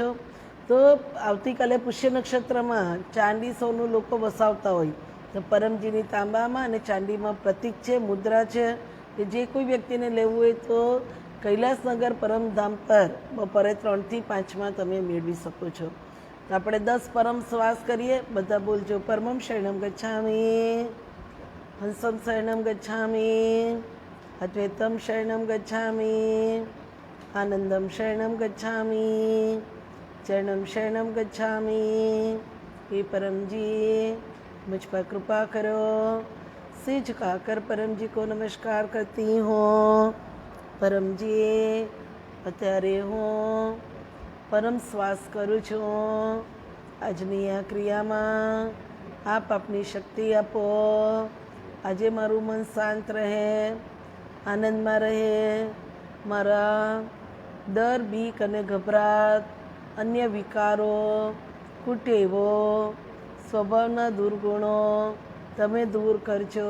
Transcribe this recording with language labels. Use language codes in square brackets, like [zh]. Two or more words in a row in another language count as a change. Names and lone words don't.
[gu] તો આવતીકાલે પુષ્ય નક્ષત્રમાં ચાંદી સોનું લોકો વસાવતા હોય, તો પરમજીની તાંબામાં અને ચાંદીમાં પ્રતીક છે, મુદ્રા છે. કે જે કોઈ વ્યક્તિને લેવું હોય તો કૈલાસનગર પરમધામ પર બપોરે 3 થી 5માં તમે મેળવી શકો છો. તો આપણે 10 પરમ શ્વાસ કરીએ. બધા બોલજો. [sa] પરમમ શરણમ ગચ્છામી, હંસમ શરણમ ગચ્છામી, અદ્વૈતમ શરણમ ગચ્છામી, આનંદમ શરણમ ગચ્છામી, ચરણમ શરણમ ગચ્છામી. [hi] हे परम जी, मुझ पर कृपा करो. सिर झुकाकर परम जी को नमस्कार करती हूँ. परम जी, [gu] અત્યારે હું પરમ શ્વાસ કરું છું. આજની આ ક્રિયામાં આપ આપની શક્તિ આપો. આજે મારું મન શાંત રહે, આનંદમાં રહે. મારા ડર, બીક અને ગભરાટ, અન્ય વિકારો, કુટેવો, સ્વભાવના દુર્ગુણો તમે દૂર કરજો.